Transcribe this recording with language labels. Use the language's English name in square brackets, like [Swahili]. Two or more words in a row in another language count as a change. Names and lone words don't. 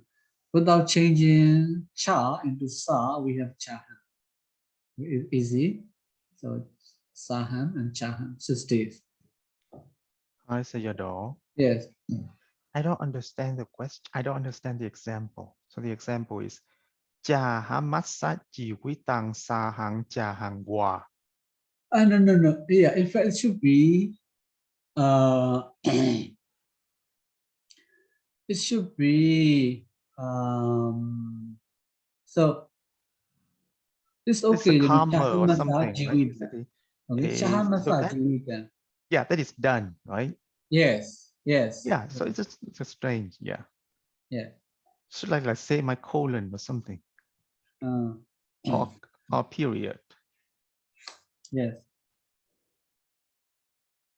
[English] Without changing Cha into Sa, we have Chahan. Easy. So Sahan and Chahan, 6 days. Hi, Sayadaw. Yes. I don't understand the question. I don't understand the example. So the example is [Pali] Jahamasa jiwitang sahang jahang wa. [English] No. Yeah, in fact, it should be it should be so it's okay. It's a comma or [Pali] Chahamasa [English] something, right? [Pali] jiwita. Okay, Chahamasa jiwita. [English] Yeah, that is done, right? Yes. Yeah, so it's just strange, yeah. Yeah. Should like say my colon or something. Or period. Yes.